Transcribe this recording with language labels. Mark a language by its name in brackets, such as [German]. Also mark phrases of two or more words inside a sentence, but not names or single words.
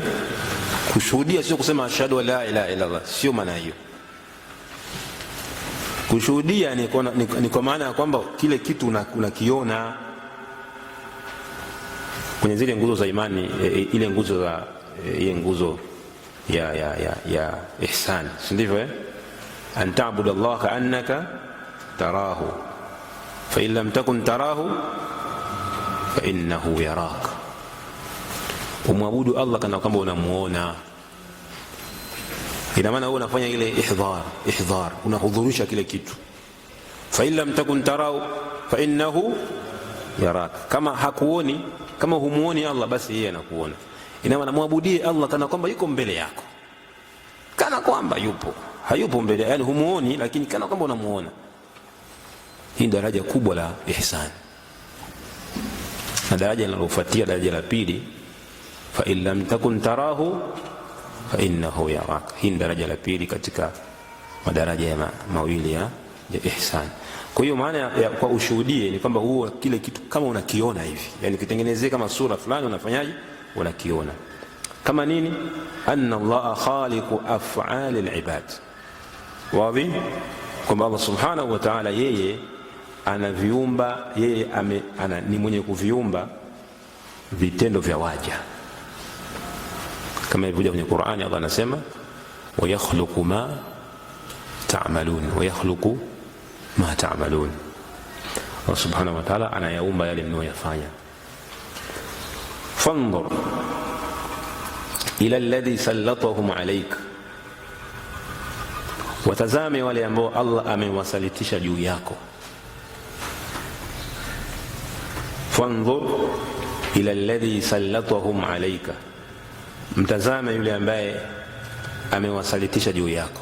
[Swahili] Kushuhudia sio kusema [Arabic] أشهد أن لا إله إلا الله, [Swahili] sio maana hiyo. Kushuhudia ni kwa maana ya kwamba kile kitu unakiona kwenye zile nguzo za imani, ile nguzo za ile nguzo ya ihsan, si ndivyo? [Arabic] أن تعبد الله كأنك تراه فإن لم تكن تراه فإنه يراك. [Swahili] Umwabudu Allah kana kwamba unamuona. Ina maana wewe unafanya ile ihdhar, unahudhurisha kile kitu. [Arabic] فإن لم تكن تراه فإنه يراك. [Swahili] Kama hakuoni, kama humuoni Allah, basi yeye anakuona. Ina maana muabudie Allah kana kwamba yuko mbele yako, kana kwamba yupo, hayupo mbele, yani humuoni, lakini kana kwamba unamuona. Hii daraja kubwa la ihsan. Na daraja linalofuatia, daraja la pili, [Arabic] فإن لم تكن تراه فإنه يراك. [Swahili] Hii daraja la pili katika madaraja mawili ya ihsan. Kwa hiyo maana ya kwa ushuhudie ni kwamba huo kile kitu kama unakiona hivi, yani ukitengenezea kama sura fulani, unafanyaje? Unakiona. Kama nini? [Arabic] أن الله خالق أفعال العباد. [Swahili] Wazi kwamba Allah [Arabic] سبحانه وتعالى [Swahili] yeye anaviumba, yeye ni mwenye kuviumba vitendo vya waja, kama ilivyokuja kwenye Qur'ani. [Arabic] Allah anasema ويخلق ما تعملون، ويخلق ما تعملون, wa yakhluqu ma ta'malun. [Swahili] Allah [Arabic] سبحانه وتعالى [Swahili] anayaumba yale mnayoyafanya. [Arabic] فانظر إلى الذي سلطهم عليك, [Swahili] watazame wale ambao Allah amewasalitisha juu yako. [Arabic] فانظر إلى الذي سلطهم عليك, [Swahili] mtazame yule ambaye amewasalitisha juu yako.